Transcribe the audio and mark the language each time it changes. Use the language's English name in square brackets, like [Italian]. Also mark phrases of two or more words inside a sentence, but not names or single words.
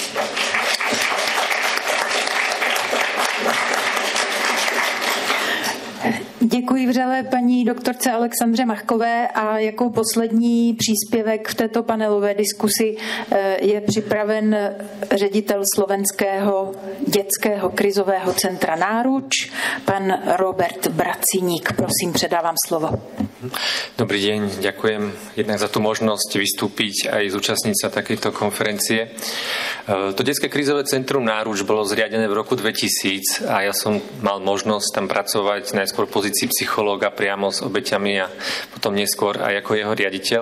[Czech] Děkuji vřele paní doktorce Alexandře Machkové a jako poslední příspěvek v této panelové diskusi je připraven ředitel slovenského dětského krizového centra Náruč, pan Robert Braciník. Prosím, předávám slovo. [Slovak] Dobrý deň, ďakujem jednak za tú možnosť vystúpiť aj zúčastniť sa takejto konferencie. To Detské krízové centrum Náruč bolo zriadené v roku 2000 a ja som mal možnosť tam pracovať najskôr v pozícii psychológa priamo s obeťami a potom neskôr aj ako jeho riaditeľ.